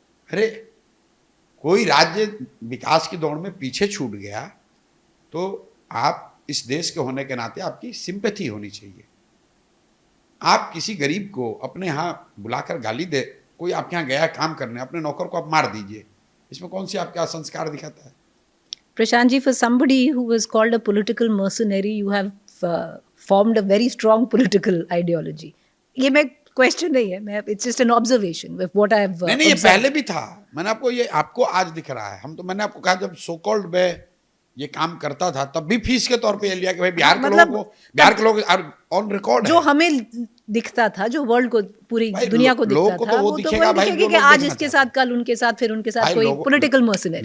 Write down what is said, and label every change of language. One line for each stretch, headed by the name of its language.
Hindi: अरे कोई राज्य विकास की दौड़ में पीछे छूट गया तो आप इस देश के होने के नाते आपकी सिंपैथी होनी चाहिए। आप किसी गरीब को अपने यहाँ बुलाकर गाली दे, कोई आपके यहाँ गया काम करने, अपने नौकर को आप मार दीजिए, इसमें कौन सी आपका संस्कार दिखाता है?
English: Prashant ji, for somebody who was called a political mercenary, you have formed a very strong political ideology.
Hindi: ये मैं क्वेश्चन नहीं है,
English: मैं it's just an observation with what I have.
Hindi: नहीं, ये पहले भी था। मैंने आपको आज दिख रहा है। मैंने आपको कहा जब सो कॉल्ड में ये काम करता था तब भी फीस के तौर पे ये लिया कि भाई बिहार के लोग ऑन रिकॉर्ड जो हमें दिखता था, जो वर्ल्ड को, पूरी दुनिया को दिखता था, वो दिखेगा कि आज इसके साथ, कल उनके साथ, फिर उनके साथ कोई पॉलिटिकल मर्सनरी।